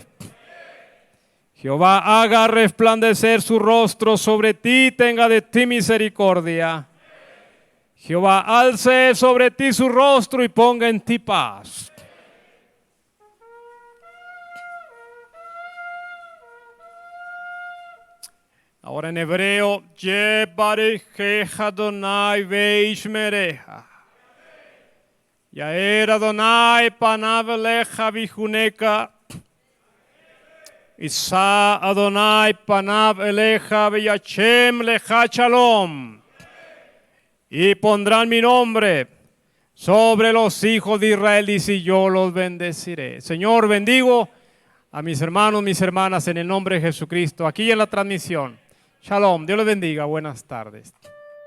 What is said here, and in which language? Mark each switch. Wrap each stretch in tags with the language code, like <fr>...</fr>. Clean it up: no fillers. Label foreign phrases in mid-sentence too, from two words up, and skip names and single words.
<es>Jehová haga resplandecer su rostro sobre ti y tenga de ti misericordia. Jehová alce sobre ti su rostro y ponga en ti paz. Ahora en hebreo,</es> <he>יברכך אדוני וישמרך. יאר אדוני פניו אליך ויחנך. ישא אדוני פניו אליך וישם לך שלום.</he> <es>Y pondrán mi nombre sobre los hijos de Israel y si yo los bendeciré. Señor, bendigo a mis hermanos, mis hermanas en el nombre de Jesucristo, aquí en la transmisión. Shalom, Dios les bendiga, buenas tardes.</es>